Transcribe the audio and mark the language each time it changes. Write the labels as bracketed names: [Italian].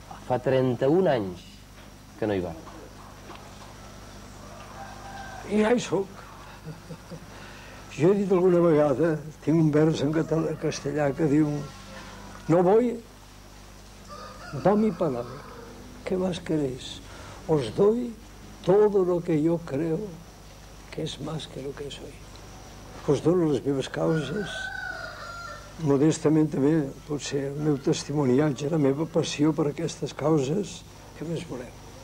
[Catalan] Fa 31 anys que no hi va. I ja hi soc. Jo he dit alguna vegada, tinc un vers en castellà que diu: [Spanish] no voy, va mi palabra. ¿Qué más queréis? Os doy todo lo que yo creo que es más que lo que soy. [Catalan] Us dono les meves causes, modestament també, potser el meu testimoniatge, la meva passió per aquestes causes, què més voleu?